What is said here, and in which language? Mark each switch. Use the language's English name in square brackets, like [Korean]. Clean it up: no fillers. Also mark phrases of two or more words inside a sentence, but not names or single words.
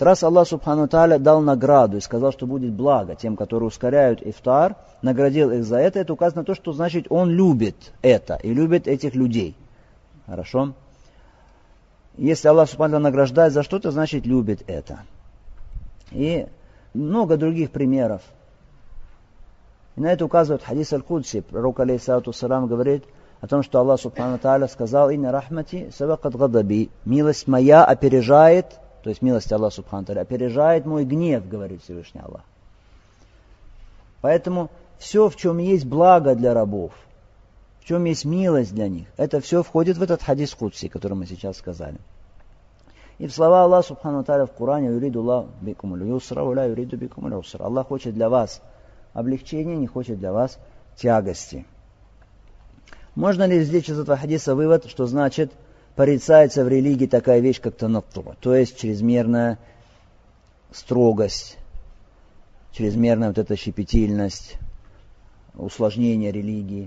[Russian] Раз Аллах [Arabic] سبحانه وتعالى [Russian] дал награду и сказал, что будет благо тем, которые ускоряют ифтар, наградил их за это указано на то, что значит Он любит это и любит этих людей. Хорошо? Если Аллах [Arabic] سبحانه وتعالى [Russian] награждает за что-то, значит любит это. И много других примеров. И на это указывает хадис аль-Кудси. Пророк [Arabic] عليه الصلاة والسلام [Russian] говорит о том, что Аллах [Arabic] سبحانه وتعالى [Russian] сказал: [Arabic] «إن رحمتي سبقت غضبي». [Russian] Милость моя опережает, то есть милость Аллаха [Arabic] سبحانه وتعالى [Russian] опережает мой гнев, говорит Всевышний Аллах. Поэтому все, в чем есть благо для рабов, в чем есть милость для них, это все входит в этот хадис Кудси, который мы сейчас сказали. И в слова Аллаха [Arabic] سبحانه وتعالى [Russian] в Коране: [Arabic] «يريد الله بكم اليسر ولا يريد بكم العسر». [Russian] Аллах хочет для вас облегчения, не хочет для вас тягости. Можно ли извлечь из этого хадиса вывод, что значит порицается в религии такая вещь, как танатту, то есть чрезмерная строгость, чрезмерная вот эта щепетильность, усложнение религии.